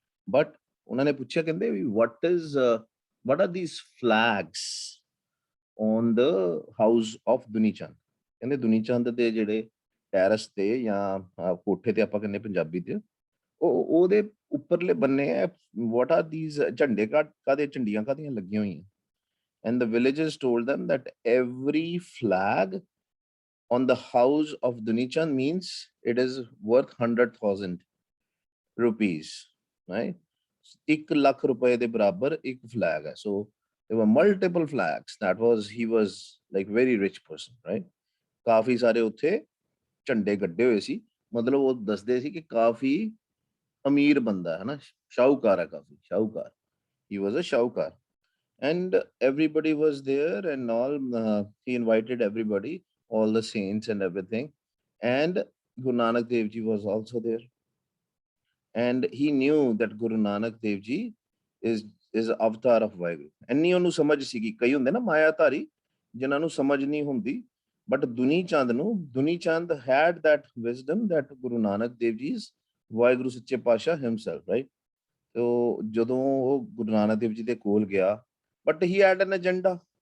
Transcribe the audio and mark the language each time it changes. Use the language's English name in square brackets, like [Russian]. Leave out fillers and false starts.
[Punjabi] But ਉਹਨਾਂ ਨੇ ਪੁੱਛਿਆ ਕਹਿੰਦੇ ਵੀ [English] what are these flags on the house of Duni Chand. [Punjabi] ਕਹਿੰਦੇ ਦੁਨੀ ਚੰਦ ਦੇ ਜਿਹੜੇ ਟੈਰਸ ਤੇ ਜਾਂ ਕੋਠੇ ਤੇ ਆਪਾਂ ਕਹਿੰਦੇ ਪੰਜਾਬੀ ਤੇ ਉਹਦੇ ਉੱਪਰਲੇ ਬੰਨੇ [English] what are these [Punjabi] ਝੰਡੇ ਕਾਦੇ ਝੰਡੀਆਂ ਕਾਦੀਆਂ ਲੱਗੀਆਂ ਹੋਈਆਂ. [English] And the villagers told them that every flag on the house of Dunichan means it is worth 100,000 rupees, right? [Hindi] 1 lakh rupaye de barabar ek flag hai. [English] So there were multiple flags. He was like very rich person, right? [Punjabi] ਕਾਫੀ ਸਾਰੇ ਉੱਥੇ ਝੰਡੇ ਗੱਡੇ ਹੋਏ ਸੀ. ਮਤਲਬ ਉਹ ਦੱਸਦੇ ਸੀ ਕਿ ਕਾਫੀ ਅਮੀਰ ਬੰਦਾ ਹੈ ਨਾ, ਸ਼ਾਹੂਕਾਰ ਹੈ, ਕਾਫੀ ਸ਼ਾਹੂਕਾਰ. [English] He was a shahukar. And everybody was there and all. He invited everybody, all the saints and everything, and Guru Nanak Dev Ji was also there, and he knew that Guru Nanak Dev Ji is avatar of Vaheguru. [Punjabi] ਇੰਨੀ ਉਹਨੂੰ ਸਮਝ ਸੀਗੀ. ਕਈ ਹੁੰਦੇ ਨਾ ਮਾਇਆਧਾਰੀ ਜਿਨ੍ਹਾਂ ਨੂੰ ਸਮਝ ਨਹੀਂ ਹੁੰਦੀ, [English] but Duni Chand had that wisdom that Guru Nanak Dev Ji is Vaheguru Sache Pasha himself, right? [Punjabi] So ਜਦੋਂ ਉਹ ਗੁਰੂ ਨਾਨਕ ਦੇਵ ਜੀ ਦੇ ਕੋਲ ਗਿਆ, [English] but he had an agenda.